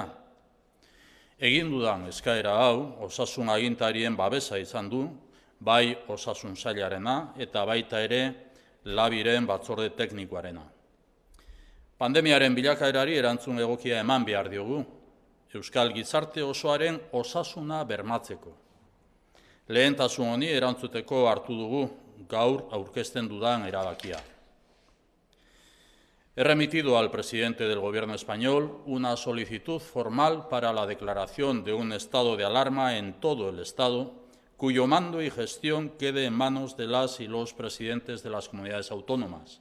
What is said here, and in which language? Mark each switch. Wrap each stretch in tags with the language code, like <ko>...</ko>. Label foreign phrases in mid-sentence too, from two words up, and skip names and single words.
<eu>Egin dudan eskaera hau, osasun agintarien babesa izan du, bai osasun sailarena eta baita ere labiren batzorde teknikoarena. Pandemiaren bilakaerari erantzun egokia eman behar diogu, Euskal gizarte osoaren osasuna bermatzeko. Lehentasun honi erantzuteko hartu dugu gaur aurkezten dudan erabakia.</eu> <es>He remitido al presidente del Gobierno español una solicitud formal para la declaración de un estado de alarma en todo el Estado, cuyo mando y gestión quede en manos de las y los presidentes de las comunidades autónomas.</es>